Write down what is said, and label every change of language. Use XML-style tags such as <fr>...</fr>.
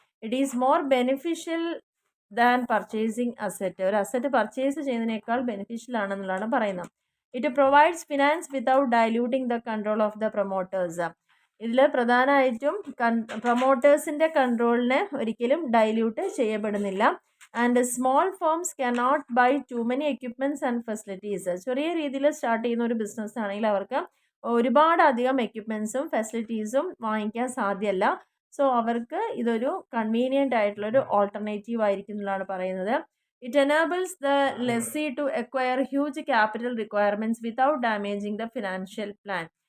<en>It is more beneficial than purchasing asset.</en> <ml>ഒരു asset purchase ചെയ്യുന്നതിനേക്കാൾ beneficial ആണെന്നുള്ളതാണ് പറയുന്നത്.</ml> <en>It provides finance without diluting the control of the promoters.</en> <ml>ഇതിൽ പ്രധാനമായിട്ടും പ്രൊമോട്ടേഴ്സിൻ്റെ കൺട്രോളിനെ ഒരിക്കലും dilute ചെയ്യപ്പെടുന്നില്ല.</ml> <en>And small firms cannot buy too many equipments and facilities.</en> <ml>ചെറിയ രീതിയിൽ start ചെയ്യുന്ന ഒരു ബിസിനസ് ആണെങ്കിൽ അവർക്ക് ഒരുപാട് അധികം എക്യുപ്മെൻസും ഫെസിലിറ്റീസും വാങ്ങിക്കാൻ സാധ്യമല്ല. സോ അവർക്ക് ഇതൊരു കൺവീനിയൻ്റ് ആയിട്ടുള്ളൊരു ഓൾട്ടർനേറ്റീവ് ആയിരിക്കും എന്നുള്ളതാണ് പറയുന്നത്.</ml> <en>It enables the lessee to acquire huge capital requirements without damaging the financial plan.</en>